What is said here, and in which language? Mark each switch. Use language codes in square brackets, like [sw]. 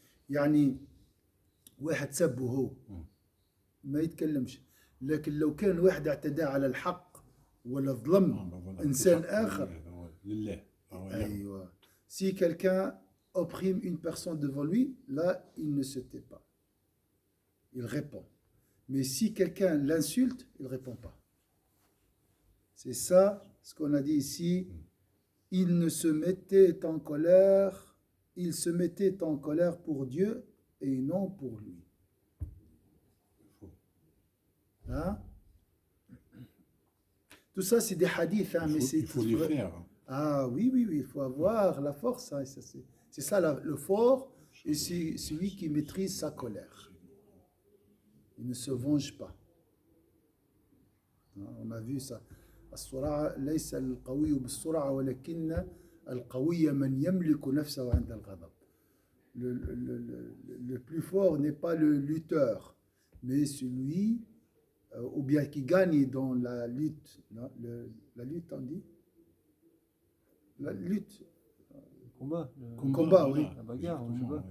[ar] يعني واحد سبه هو ما يتكلمش، لكن لو كان واحد اعتدى على الحق ولا ظلم إنسان آخر. لله. أيوة. [fr] Si quelqu'un opprime une personne devant lui, là, il ne se tait pas. Il répond. Mais si quelqu'un l'insulte, il ne répond pas. C'est ça ce qu'on a dit ici. Il ne se mettait en colère, il se mettait en colère pour Dieu et non pour lui. Hein? Tout ça, c'est des hadiths. Hein, mais Il faut les faire. Ah oui, oui, oui, il faut avoir la force. Hein, c'est ça le fort, et c'est celui qui maîtrise sa colère. Il ne se venge pas. Hein, on a vu ça. [ar] الصراع ليس القوي بالسرعة ولكن القوي من يملك نفسه عند الغضب. [fr] Le plus fort n'est pas le lutteur, mais celui ou bien qui gagne dans la lutte. Non, la lutte, on dit la lutte. Combat. Combat, oui. La bagarre, je sais pas.